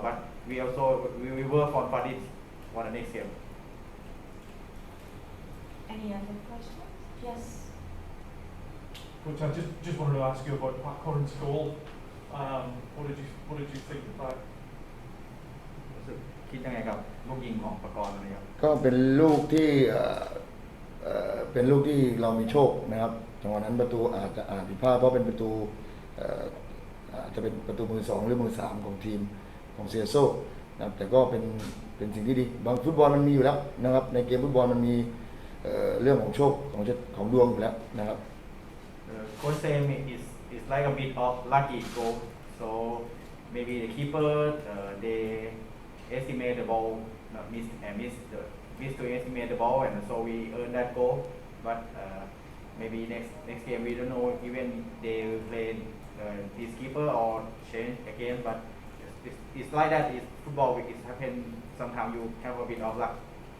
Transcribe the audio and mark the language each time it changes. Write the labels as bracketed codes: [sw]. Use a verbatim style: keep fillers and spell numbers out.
[en] But we also we will work on for this for the next game. Any other questions? Yes. Coach, I just, just wanted to ask you about Pat Curran's goal. Um, what did you what did you think of that? [th] รู้สึกคิดยังไงกับลูกยิงของประกรณ์อะไรครับ ก็เป็นลูกที่เอ่อเอ่อเป็นลูกที่เรามีโชคนะครับจังหวะนั้นประตูอาจจะอ่านผิดพลาดเพราะเป็นประตูเอ่ออาจจะเป็นประตูมือสองหรือมือสามของทีมของเซโซ่นะครับแต่ก็เป็นเป็นสิ่งที่ดีบางฟุตบอลมันมีอยู่แล้วนะครับในเกมฟุตบอลมันมีเอ่อเรื่องของโชคของของดวงอยู่แล้วนะครับ [en] Coach Sam is is like a bit of lucky goal so maybe the keeper uh, they estimate the ball not miss and uh, miss the miss to estimate the ball and so we earn that goal but uh, maybe next next game we don't know even they will play uh, this keeper or change again but it's, it's like that is football it happen sometimes you have a bit of luck